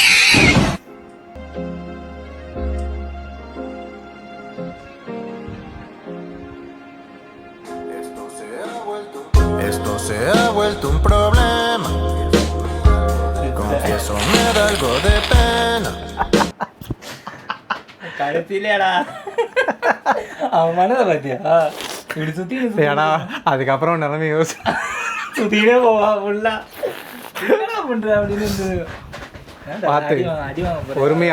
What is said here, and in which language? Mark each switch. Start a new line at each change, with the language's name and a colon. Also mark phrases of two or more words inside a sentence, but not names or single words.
Spanish: Esto se ha vuelto un problema. Confieso me da algo de pena.
Tamil: கடைசியிலேடா அவன் மனதை பார்த்தியா? இப்படி சுற்றி ஏன்னா அதுக்கப்புறம் நிலைமை யோசி சுற்றிக்கிட்டே போவா ஃபுல்லா. என்ன பண்ணுற அப்படின்னு பார்த்து அடி வாங்க போகிறேன். பொறுமையா.